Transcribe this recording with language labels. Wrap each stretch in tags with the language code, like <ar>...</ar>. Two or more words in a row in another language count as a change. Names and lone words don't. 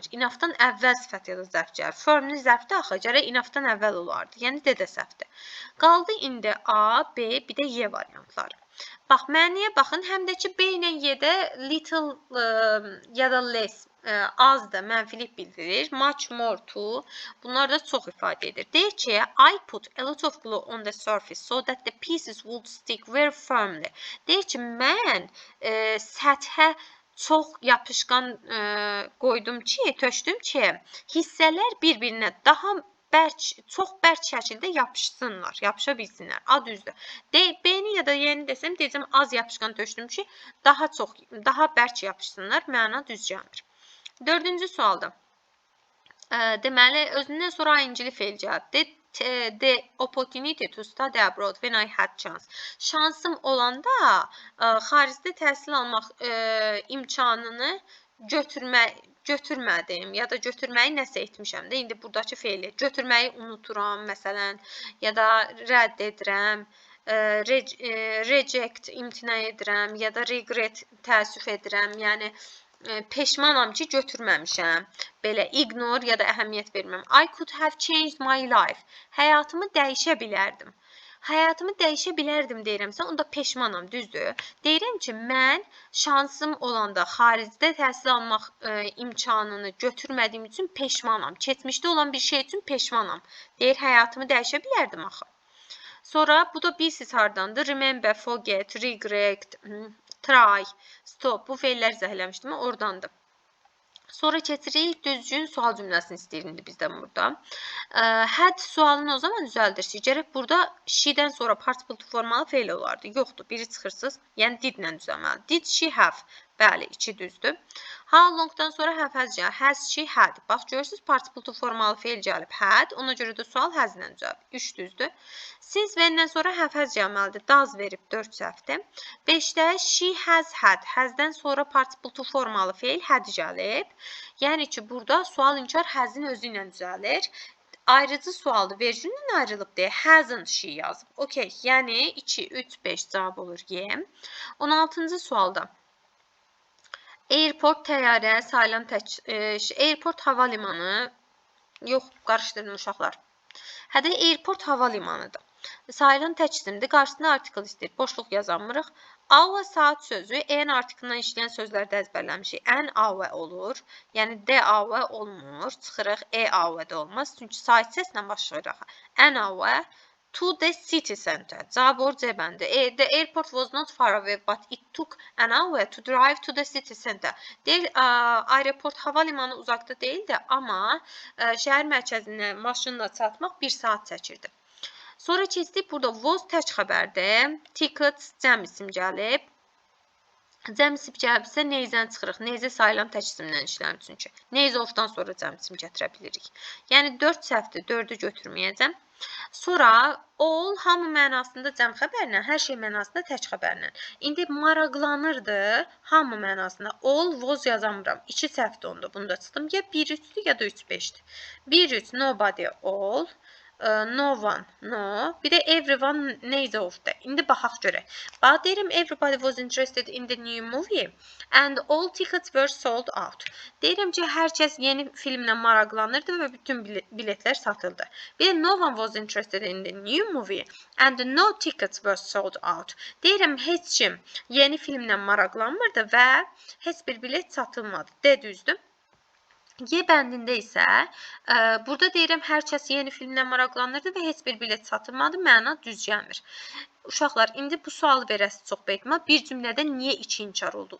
<az>Enoughdan əvvəl sifət ya da zərf gəlir. Firmly zərfdə axı gərək enoughdan əvvəl olardı. Yəni D də səhvdir. Qaldı indi A, B, bir də Y variantları. Bax, məniyə baxın, həm də ki, B ilə Y-də little ya da less, az da mənfilik bildirir.</az> <en>Much more to,</en> <az>bunlar da çox ifadə edir. Deyir ki,</az> <en>I put a lot of glue on the surface so that the pieces would stick very firmly.</en> <az>Deyir ki, mən səthə çox yapışqan qoydum ki, tökdüm ki, hissələr bir-birinə daha çox bərk şəkildə yapışsınlar, yapışa bilsinlər. A düzdür. B-ni ya da Y-ni desəm, deyəcəm az yapışqan tökdüm ki, daha bərk yapışsınlar, məna düz gəlmir. 4-cü sualda. Deməli, özündən sonra incili feil gəlibdir.</az> <en>The opportunity to study abroad when I had chance.</en> <az>Şansım olanda xaricdə təhsil almaq imkanını götürmədim ya da götürməyi nəsə etmişəm də. İndi buradakı feili götürməyi unuturam, məsələn, ya da rədd edirəm, reject imtina edirəm ya da regret təəssüf edirəm. Yəni peşmanam ki, götürməmişəm. Belə ignore ya da əhəmiyyət verməm.</az> <en>I could have changed my life.</en> <az>Həyatımı dəyişə bilərdim. Həyatımı dəyişə bilərdim deyirəmsə, onda peşmanam, düzdür. Deyirəm ki, mən şansım olanda xaricdə təhsil almaq imkanını götürmədiyim üçün peşmanam. Keçmişdə olan bir şey üçün peşmanam. Deyir, həyatımı dəyişə bilərdim axı. Sonra, bu da bilsiz hardandır.</az> <en>Remember, forget, regret, try, stop.</en> <az>Bu feillər zəhləmişdim, oradandır. Sonra keçirik, düzgün sual cümləsini istəyir indi bizdən burada. Had sualını o zaman düzəldirsiniz. Gərək burada she-dən sonra</az> <en>participle to</en> <az>formalı feil olardı. Yoxdur, biri çıxırsınız. Yəni did-lə düzəlməli.</az> <en>Did she have?</en> <az>Bəli, 2 düzdür.</az> <en>How long-dan</en> <az>sonra</az> <en>have has</en> <az>gəlir.</az> <en>Has she had?</en> <az>Bax, görürsünüz,</az> <en>participle to</en> <az>formalı feil gəlib. Had, ona görə də sual has-lə düzəlib. 3 düzdür.</az> <en>Since when-dən</en> <az>sonra have has gəlməlidir. Does verib 4 səhvdir. 5-də</az> <en>she has had.</en> <az>Has-dən sonra</az> <en>participle to</en> <az>formalı feil had gəlib. Yəni ki, burada sual inkar has-in özü ilə düzəlir. Ayrıcı sualdır. Vergüllə ayrılıb deyə</az> <en>hasn't she</en> <az>yazıb. Okey, yəni 2, 3, 5 cavab olur Y. 16-cı sualda. Airport təyyarə, sayılan airport havalimanı, yox, qarışdırın uşaqlar. Hədə airport havalimanıdır. Sayılan tək isimdir, qarşısında artikel istəyir, boşluq yazanmırıq. Hour saat sözü, en artikeldən işləyən sözlərdə əzbərləmişik.</az> <en>An hour</en> <az>olur, yəni</az> <en>the hour</en> <az>olmur, çıxırıq hour da olmaz, çünki saat səslə başlayırıq.</az> <en>An hour to the city center.</en> <az>Cavab orca bəndi.</az> <en>The airport was not far away, but it took an hour to drive to the city center.</en> <az>Deyil, aeroport havalimanı uzaqda deyildi, amma şəhər mərkəzinə maşınla çatmaq 1 saat çəkirdi. Sonra keçdik, burada was tək xəbərdir. Tickets cəm isim gəlib. Cəm isim gəlibsə neyzdən çıxırıq. Neyzə sayılan tək isimdən işlənir çünki. Neyzə ofdan sonra cəm isim gətirə bilirik. Yəni 4 səhvdir, 4-ü götürməyəcəm. Sonra all hamı mənasında cəm xəbərlə, hər şey mənasında tək xəbərlə. İndi maraqlanırdı hamı mənasında.</az> <en>All was</en> <az>yazamıram. 2 səhvdir onda. Bunu da çıxdım. Ya 1-3-dür ya da 3-5-dir. 1-3</az> <en>nobody all. No one, no.</en> <az>Bir də everyone neysə ofda. İndi baxaq görək. Bax deyirəm</az> <en>everybody was interested in the new movie and all tickets were sold out.</en> <az>Deyirəm ki, hər kəs yeni filmlə maraqlanırdı və bütün biletlər satıldı. Bir də</az> <en>no one was interested in the new movie and no tickets were sold out.</en> <az>Deyirəm heç kim yeni filmlə maraqlanmırdı və heç bir bilet satılmadı. D düzdür. Y bəndində isə burada deyirəm hər kəs yeni filmlə maraqlanırdı və heç bir bilet satılmadı, məna düz gəlmir. Uşaqlar, indi bu sualı verəsi çox behtimal. Bir cümlədə niyə iki inkar oldu?</az>